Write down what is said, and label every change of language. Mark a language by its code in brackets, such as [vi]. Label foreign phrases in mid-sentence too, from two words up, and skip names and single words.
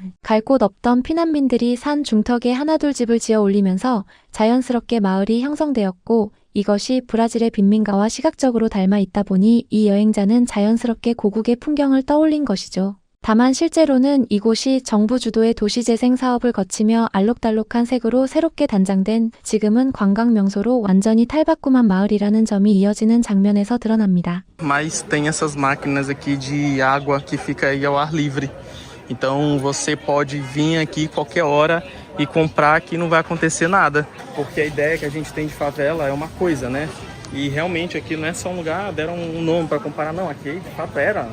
[ko] 갈 곳 없던 피난민들이 산 중턱에 하나둘 집을 지어 올리면서 자연스럽게 마을이 형성되었고 이것이 브라질의 빈민가와 시각적으로 닮아 있다 보니 이 여행자는 자연스럽게 고국의 풍경을 떠올린 것이죠. 다만 실제로는 이곳이 정부 주도의 도시재생 사업을 거치며 알록달록한 색으로 새롭게 단장된 지금은 관광 명소로 완전히 탈바꿈한 마을이라는 점이 이어지는 장면에서 드러납니다. [pt] Mas tem essas máquinas aqui de água que fica aí ao ar livre. Então você pode vir aqui qualquer hora e comprar que não vai acontecer nada. Porque a ideia que a gente tem de favela é uma coisa, né? E realmente aqui não é só um lugar, deram um nome para comparar, não, aqui de fato era.